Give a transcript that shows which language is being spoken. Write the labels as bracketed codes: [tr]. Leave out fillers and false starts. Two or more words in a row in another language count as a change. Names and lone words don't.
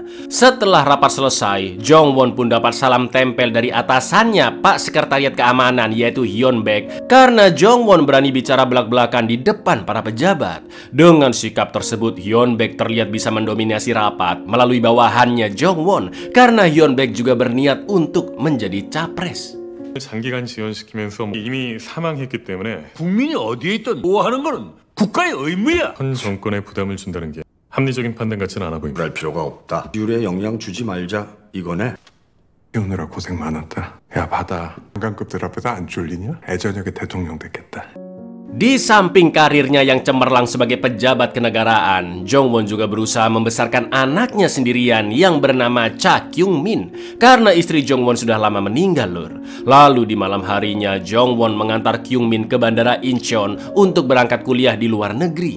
[id] Setelah rapat selesai, Jong-won pun dapat salam tempel dari atasannya Pak Sekretariat Keamanan yaitu Hyun Baek, karena Jong-won berani bicara belak-belakan di depan para pejabat. Dengan sikap tersebut Hyun Baek terlihat bisa mendominasi rapat melalui bawahannya Jong-won, karena Hyun Baek juga berniat untuk menjadi capres. [ko] 장기간 지원시키면서 이미 사망했기 때문에 국민이 어디에 있든 보호하는 것은 국가의 의무야. 현 정권에 부담을 준다는 게 합리적인 판단 같지는 않아 보입니다. 그럴 필요가 없다. 유리에 영향 주지 말자 이거네. 오느라 고생 많았다. 야 받아. 장관급들 앞에서 안 쫄리냐? 애저녁에 대통령 됐겠다. [id] Di samping karirnya yang cemerlang sebagai pejabat kenegaraan, Jong-won juga berusaha membesarkan anaknya sendirian yang bernama Cha Kyung-min, karena istri Jong-won sudah lama meninggal lur. Lalu di malam harinya Jong-won mengantar Kyung-min ke bandara Incheon untuk berangkat kuliah di luar negeri.